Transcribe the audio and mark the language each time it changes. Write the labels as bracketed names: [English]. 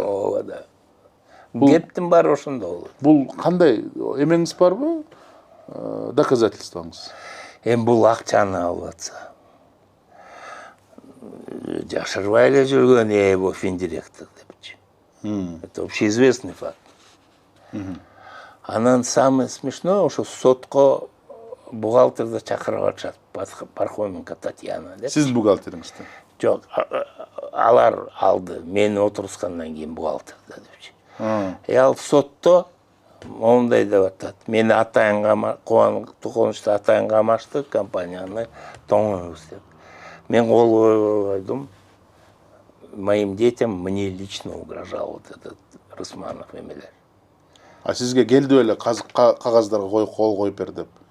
[Kyrgyz] Ооба да. Кептин баары ошондо болот. Бул кандай эмеңиз барбы? Доказательствоңуз? Бул акчаны алып атса. Жашырбай эле жүргөн бул финдиректор депчи. [Russian] Это общеизвестный факт. [Kyrgyz] Анан [Russian] самое смешное, [Kyrgyz] ошо сотко бухгалтерди чакырып атышат. Пархоменко Татьяна деп. Сиздин бухгалтериңизди? Жок, алар алды. Мени отурускандан кийин бухгалтерди депчи. Ал сотто мондай деп атат. Мени атайын Кубанычты атайын камашты, компанияны тоңойбуз деп. Мен кол койдум. [Russian] Моим детям мне лично угрожал вот этот Рысманов [Kyrgyz] эмелер. Сизге келди эле кагаздарга кол коюп бер деп.